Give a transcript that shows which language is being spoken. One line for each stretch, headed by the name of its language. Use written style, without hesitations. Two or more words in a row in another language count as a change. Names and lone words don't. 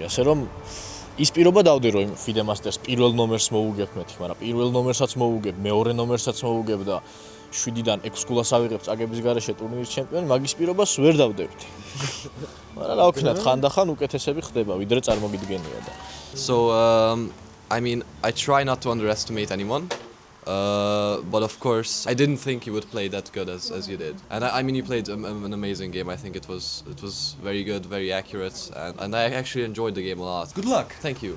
Georgian: ასე რომ ის პირობა დავდე რომ FIDE Masters პირველ ნომერს მოუგებ მეთქი, მაგრამ პირველ ნომერსაც მოუგებ, მეორე ნომერსაც მოუგებ და 7-დან 6 გულას ავიღებ წაგების გარეშე ტურნირის ჩემპიონი, მაგის პირობას ვერ დავდებდი. მაგრამ რა ვქნათ, ხანდახან უკეთესები ხდება, ვიდრე წარმოგიდგენია და.
English: So, I mean, I try not to underestimate anyone. But of course, I didn't think you would play that good as you did. And I mean, you played an amazing game. I think it was very good, very accurate, and I actually enjoyed the game a lot. Good luck. Thank you.